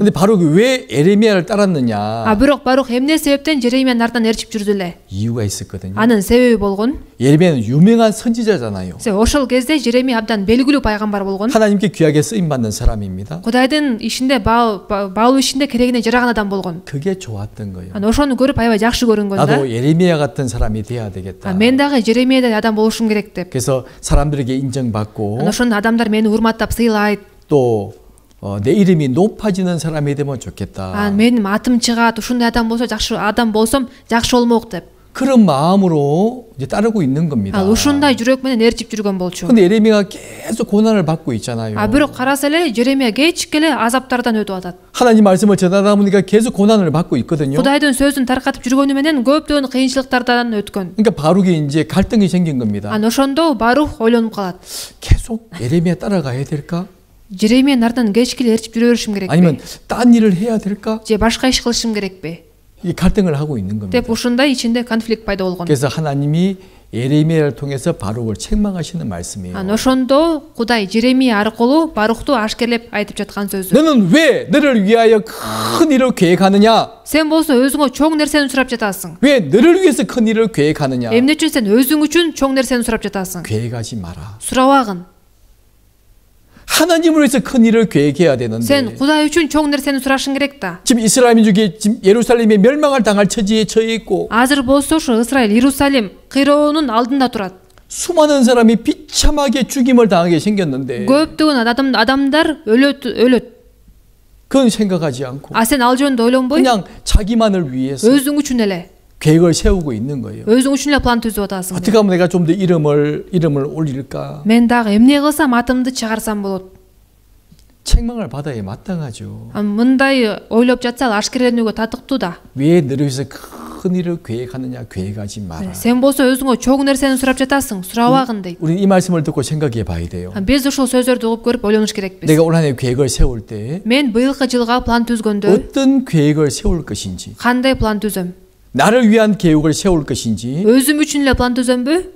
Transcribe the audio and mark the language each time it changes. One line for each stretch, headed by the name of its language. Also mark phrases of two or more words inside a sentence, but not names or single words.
Korean: 근데 바룩이 왜 예레미야를 따랐느냐?
Kyrgyz: Бирок Барух эмне себептен Жеремиянын артынан ээрчип жүрдү эле?
Korean: 이유가 있었거든요.
Kyrgyz: Анын себеби болгон.
Korean: 예레미야는 유명한 선지자잖아요.
Kyrgyz: Ошол кезде Жеремия абдан белгилүү пайгамбар болгон.
Korean: 하나님께 귀하게 쓰임 받는 사람입니다.
Kyrgyz: Кудайдын ишинде баалуу ишинде керегине жараган адам болгон.
Korean: 그게 좋았던 거예요.
Kyrgyz: Ошону көрүп аябай жакшы көрүнгөн да.
Korean: 나도 예레미야 같은 사람이 돼야 되겠다.
Kyrgyz: Мен дагы Жеремиядай адам болушум керек деп.
Korean: 그래서 사람들에게 인정받고
Kyrgyz: ошондо адамдар мени урматтап сыйлайт.
Korean: 또 내 이름이 높아지는 사람이 되면 좋겠다.
Kyrgyz: Менин атым чыгат, ушундай адам болсо жакшы адам болсом жакшы болмок деп.
Korean: 그런 마음으로 이제 따르고 있는 겁니다.
Kyrgyz: ушундай жүрөк менен ээрчип жүргөн болчу.
Korean: 근데 예레미야가 계속 고난을 받고 있잖아요.
Kyrgyz: бирок караса эле Жеремия кечик эле азаптардан өтүп атат.
Korean: 하나님 말씀을 전하다 보니까 계속 고난을 받고 있거든요.
Kyrgyz: Кудайдын сөзүн таркатып жүргөнү менен көптөгөн кыйынчылыктардан өткөн.
Korean: 그러니까 바룩이 이제 갈등이 생긴 겁니다.
Kyrgyz: ошондо Барух ойлонуп калат.
Korean: 계속 예레미야 따라가야 될까?
Kyrgyz: Жеремиянын артынан кечик эле ээрчип жүрө беришим керекпи?
Korean: 아니면 딴 일을 해야 될까?
Kyrgyz: же башка иш кылышым керекпи?
Korean: 이 갈등을 하고 있는 겁니다.
Kyrgyz: деп ушундай ичинде конфликт пайда болгон.
Korean: 그래서 하나님이 예레미야를 통해서 바룩을 책망하시는 말씀이에요.
Kyrgyz: ошондо Кудай Жеремия аркылуу Барухту ашкерлеп айтып жаткан сөзү.
Korean: 너는 왜 너를 위하여 큰 일을 계획하느냐?
Kyrgyz: Сен болсо өзүңө чоң нерсени сурап жатасың.
Korean: 왜 너를 위해서 큰 일을 계획하느냐?
Kyrgyz: Эмне үчүн сен өзүң үчүн чоң нерсени сурап жатасың?
Korean: 계획하지 마라.
Kyrgyz: сурабагын.
Korean: 하나님을 위해서 큰 일을 계획해야 되는데
Kyrgyz: Сен Кудай үчүн чоң нерсени сурашың керек да.
Korean: 지금 이스라엘 민족이 지금 예루살렘에 멸망을 당할 처지에 처해 있고
Kyrgyz: Азыр болсо ушу Исраил Иерусалим кыйроонун алдында турат.
Korean: 수많은 사람이 비참하게 죽임을 당하게 생겼는데
Kyrgyz: көптөгөн адамдар өлөт.
Korean: 그건 생각하지 않고
Kyrgyz: сен ал жөнүндө ойлонбой
Korean: 그냥 자기만을 위해서
Kyrgyz: өзүң үчүн эле
Korean: 계획을 세우고 있는 거예요.
Kyrgyz: өзүң үчүн эле план түзүп атасың.
Korean: 어떻게 하면 내가 좀 더 이름을 올릴까?
Kyrgyz: мен дагы эмне кылсам атымды чыгарсам болот.
Korean: 책망을 받아야 마땅하죠.
Kyrgyz: мындай ойлоп жатса ашкереленүүгө татыктуу да.
Korean: 왜 너를 위해서 큰 일을 계획하느냐? 계획하지 마라.
Kyrgyz: Сен болсо өзүңө чоң нерсени сурап жатасың, сурабагын дейт.
Korean: 우리 이 말씀을 듣고 생각해 봐야 돼요.
Kyrgyz: Биз ушул сөздөрдү угуп көрүп ойлонуш керекпиз.
Korean: 내가 올 한 해 계획을 세울 때
Kyrgyz: мен быйылкы жылга план түзгөндө
Korean: 어떤 계획을 세울 것인지
Kyrgyz: кандай план түзөм?
Korean: 나를 위한 계획을 세울 것인지
Kyrgyz: өзүм үчүн эле план түзөмбү?